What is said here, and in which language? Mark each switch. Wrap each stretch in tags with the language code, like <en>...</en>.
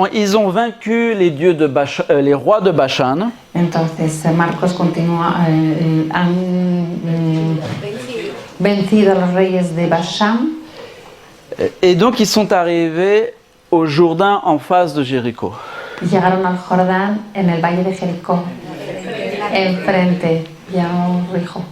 <fr>Ils ont vaincu les dieux de les rois de Bashan.</fr> <es>Entonces Marcos continúa, han vencido a los reyes de Bashan</es> <fr>Et donc ils sont arrivés au Jourdain en face de Jéricho.</fr> <es>y llegaron al Jordán en el valle de Jericó, enfrente, ya os dijo.</es>